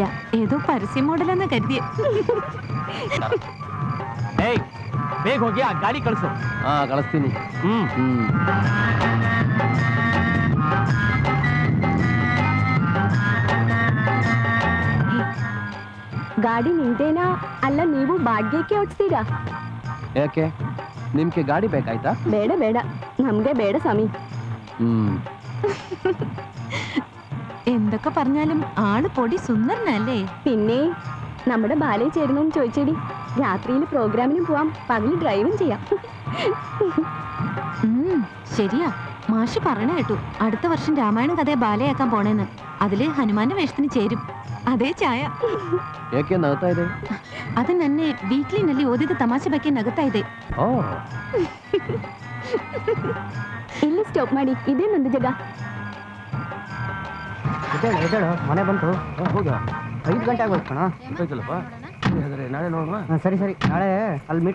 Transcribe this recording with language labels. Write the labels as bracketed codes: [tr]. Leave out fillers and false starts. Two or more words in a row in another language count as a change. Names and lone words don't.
[ml] ഏതോ പരസ്യ മോഡലെന്ന് കരുതിയ. [kn] ಏಯ್ ಬೇಗ ಹೋಗಿ ಆ ಗಾಡಿ ಕಳಿಸು. ಕಳಿಸ್ತೀನಿ. ಗಾಡಿ ನಿಂದೇನಾ ಅಲ್ಲ ನೀವು ಬಾಡ್ಗೆಗೆ ಓಡಿಸ್ತೀರಾ? ಯಾಕೆ ನಿಮ್ಗೆ ಗಾಡಿ ಬೇಕಾಯ್ತಾ? ಬೇಡ ಬೇಡ, ನಮ್ಗೆ ಬೇಡ സ്വാമി. [ml] എന്തൊക്കെ പറഞ്ഞാലും ആള് പൊടി സുന്ദരനല്ലേ? പിന്നെ നമ്മുടെ ബാലയിൽ ചേരുന്നോന്ന് ചോദിച്ചേടി. രാത്രിയിൽ പ്രോഗ്രാമിനും പോവാം, പകല് ഡ്രൈവും ചെയ്യാം. ശരിയാ, മാഷ് പറഞ്ഞ കേട്ടു അടുത്ത വർഷം രാമായണം കഥയെ ബാലയാക്കാൻ പോണേന്ന്. അതില് ഹനുമാന്റെ വേഷത്തിന് ചേരും. [kn] ಅದೇ ಛಾಯ. ಏಕೆ ನಗ್ತಾ ಇದೆ? ಅದು ನನ್ನ ವೀಕ್ಲಿನಲ್ಲಿ ಓದಿದ ತಮಾಷೆ ಬಗ್ಗೆ ನಗುತ್ತಾ ಇದೆ. ಇಲ್ಲಿ ಸ್ಟಾಪ್ ಮಾಡಿ. ಇದೇ ನಂದು ಜಾಗ. ಮನೆ ಬಂತು, ಹೋಗ. 5 ಗಂಟೆ ಆಗೋದು ಕಣ. ಹೋಯ್ತಲ್ಲಪ್ಪ, ನಾಳೆ ನೋಡುವ. ಸರಿ ಸರಿ, ನಾಳೆ ಅಲ್ಲಿ ಮೀಟ್.